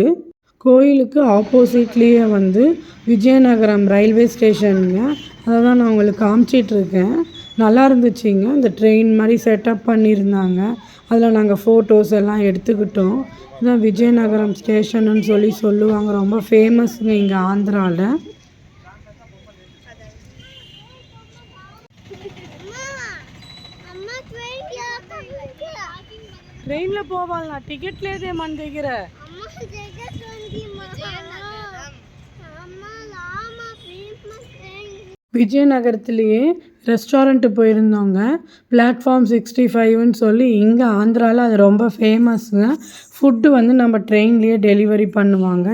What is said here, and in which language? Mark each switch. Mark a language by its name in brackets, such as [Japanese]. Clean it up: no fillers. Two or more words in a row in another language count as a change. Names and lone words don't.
[Tamil] கோயிலுக்கு ஆப்போசிட்லேயே வந்து விஜயநகரம் ரயில்வே ஸ்டேஷனுங்க. அதை தான் நான் உங்களுக்கு காமிச்சிட்ருக்கேன். நல்லா இருந்துச்சுங்க. இந்த ட்ரெயின் மாதிரி செட்டப் பண்ணியிருந்தாங்க. அதில் நாங்கள் ஃபோட்டோஸ் எல்லாம் எடுத்துக்கிட்டோம். இதுதான் விஜயநகரம் ஸ்டேஷனுன்னு சொல்லி சொல்லுவாங்க. ரொம்ப ஃபேமஸுங்க இங்கே ஆந்திராவில். [Telugu] ట్రైన్లో పోవాలన్నా టికెట్ లేదే మన దగ్గర. [Tamil] விஜயநகரத்துலேயே ரெஸ்டாரண்ட்டு போயிருந்தோங்க. பிளாட்ஃபார்ம் 65ன்னு சொல்லி இங்கே ஆந்திராவில் அது ரொம்ப ஃபேமஸுங்க. ஃபுட்டு வந்து நம்ம ட்ரெயின்லேயே டெலிவரி பண்ணுவாங்க.